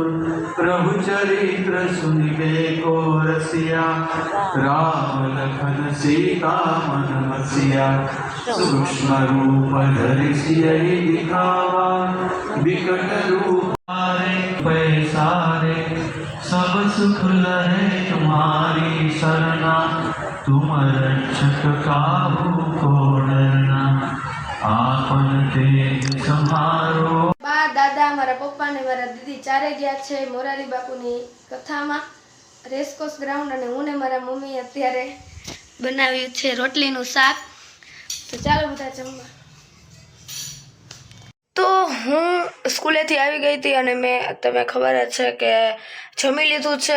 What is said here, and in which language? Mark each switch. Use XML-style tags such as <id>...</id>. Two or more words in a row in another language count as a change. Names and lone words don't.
<awa>प्रभु चरित्र सुनिबे को रसिया राम लखन सीता मन बसिया सूक्ष्म रूप धरि सियहि दिखावा विकट रूप पैसारे सब सुख लहे तुम्हारी शरणा तुम रक्षक काहू को डरना आपन तेज समारो.</awa> <gu>બા, દાદા, મારા પપ્પા ને મારા દીદી ચારે ગયા છે મોરારી બાપુની કથામાં, રેસકોર્સ ગ્રાઉન્ડ. અને હું ને મારા મમ્મી અત્યારે બનાવ્યું છે રોટલીનું શાક. તો ચાલો બધા જમવા. તો હું સ્કૂલેથી આવી ગઈ હતી અને તમે ખબર જ છે કે જમી લીધું છે.</gu>